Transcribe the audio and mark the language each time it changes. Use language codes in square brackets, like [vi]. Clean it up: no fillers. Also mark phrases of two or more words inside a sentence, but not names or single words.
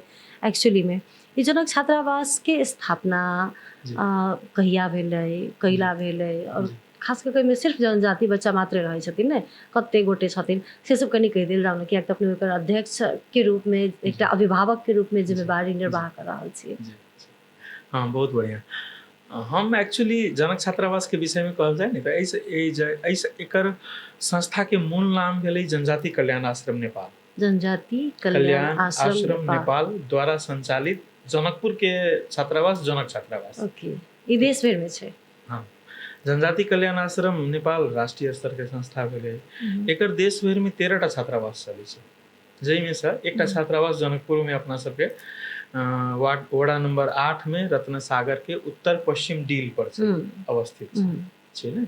[mai] एक्चुअली में ई जनक छात्रावास के स्थापना कहिया भेलै, कैला भेलै, और खास करके में सिर्फ जनजाति बच्चा मात्रे रहै छथिन ने, कते गोटे छथिन से सब कनि कहि देल जाउ ने, कियाक तऽ अपने ओकर अध्यक्ष के रूप में, एकटा अभिभावक के रूप में जिम्मेवारी निर्वाह कर रहल छियै। हाँ बहुत बढ़िया। हम एक्चुअली जनक छात्रावास के विषय में कहल जाए नहीं तो ऐसे एकर संस्था के मूल नाम भेलै जनजाति कल्याण आश्रम नेपाल। जनजाति कल्याण आश्रम नेपाल द्वारा संचालित जनकपुर के छात्रावास जनक छात्रावास। ओके, ई देश भर में छै। हाँ, जनजाति कल्याण आश्रम नेपाल राष्ट्रीय स्तर के संस्था भेलै। एकर देश भर में 13 टा छात्रावास चलै छै, जै में से एकटा छात्रावास जनकपुर में अपना सबके वार्ड नंबर 8 में रत्न सागर के उत्तर पश्चिम डील पर अवस्थित छै ने।